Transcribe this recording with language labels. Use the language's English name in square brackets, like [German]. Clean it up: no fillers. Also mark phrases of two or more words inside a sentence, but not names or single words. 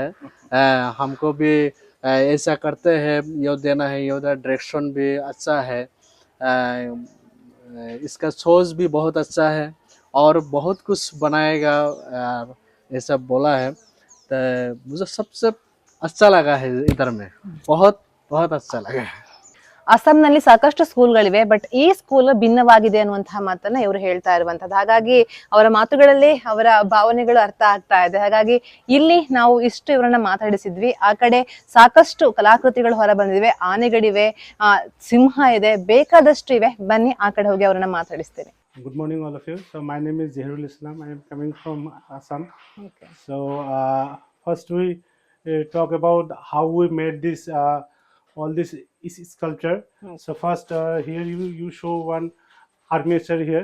[Hindi] हमको भी ऐसा करते हैं, ये देना है, ये डायरेक्शन भी अच्छा है, इसका सोच भी बहुत अच्छा है और बहुत कुछ बनाएगा ऐसा बोला है। तो मुझे सबसे अच्छा लगा है इधर में, बहुत बहुत अच्छा लगा है। [Kannada] ಅಸ್ಸಾಂನಲ್ಲಿ ಸಾಕಷ್ಟು ಸ್ಕೂಲ್ಗಳಿವೆ, ಬಟ್ ಈ ಸ್ಕೂಲ್ ಭಿನ್ನವಾಗಿದೆ ಅನ್ನುವಂತಹ ಮಾತನ್ನ ಇವರು ಹೇಳ್ತಾ ಇರುವಂತದ್ದು. ಹಾಗಾಗಿ ಅವರ ಮಾತುಗಳಲ್ಲಿ ಅವರ ಭಾವನೆಗಳು ಅರ್ಥ ಆಗ್ತಾ ಇದೆ. ಹಾಗಾಗಿ ಇಲ್ಲಿ ನಾವು ಇಷ್ಟು ಇವರನ್ನ ಮಾತಾಡಿಸಿದ್ವಿ. ಆ ಕಡೆ ಸಾಕಷ್ಟು ಕಲಾಕೃತಿಗಳು ಹೊರ ಬಂದಿವೆ, ಆನೆಗಳಿವೆ, ಸಿಂಹ ಇದೆ, ಬೇಕಾದಷ್ಟು ಇವೆ. ಬನ್ನಿ ಆ ಕಡೆ ಹೋಗಿ ಅವರನ್ನ ಮಾತಾಡಿಸ್ತೇನೆ. [English] Good morning, all of you. So my name is Zahirul Islam. I am coming from Assam. Okay. So first we talk about how we made this all this sculpture. So first here you show one armature here.